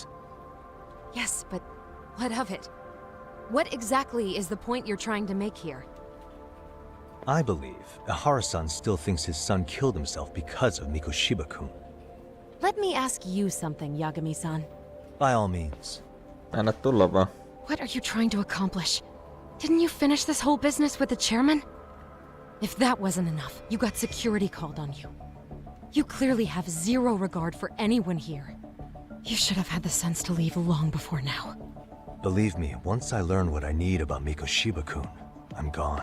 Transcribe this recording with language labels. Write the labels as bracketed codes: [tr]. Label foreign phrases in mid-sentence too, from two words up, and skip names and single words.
[en] Yes, but what of it? What exactly is the point you're trying to make here? I believe Ahara-san still thinks his son killed himself because of Mikoshiba-kun. Let me ask you something, Yagami-san. By all means. [fi] Anna tulla vaan. [en] What are you trying to accomplish? Didn't you finish this whole business with the chairman? If that wasn't enough, you got security called on you. You clearly have zero regard for anyone here. You should have had the sense to leave long before now. Believe me, once I learn what I need about Mikoshiba-kun, I'm gone.